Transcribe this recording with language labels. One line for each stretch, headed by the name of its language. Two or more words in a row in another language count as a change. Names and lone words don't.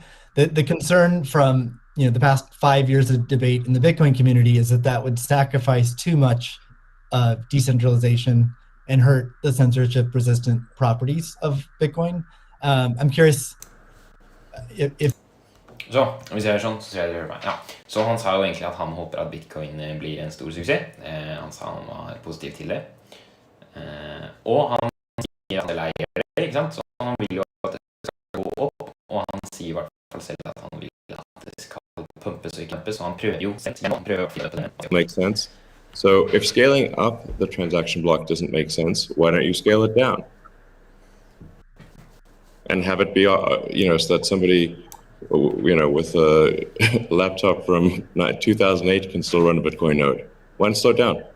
English: The concern from the past 5 years of debate in the Bitcoin community is that would sacrifice too much decentralization and hurt the censorship-resistant properties of Bitcoin. I'm curious if
Norwegian: Så, hvis jeg gjør sånn, så tror jeg det hører meg. Ja. Så han sa jo egentlig at han håper at Bitcoin blir en stor suksess. Han sa han var positiv til det. Og han sier at det leier det, ikke sant? Så han vil jo at det skal gå opp, og han sier i hvert fall selv at han vil at det skal pumpes og ikke pumpes, så han prøver jo selv, han prøver å finne på det.
English: Makes sense. So if scaling up the transaction block doesn't make sense, why don't you scale it down? And have it be, so that somebody, with a laptop from 2008 can still run a Bitcoin node. Why not slow it down?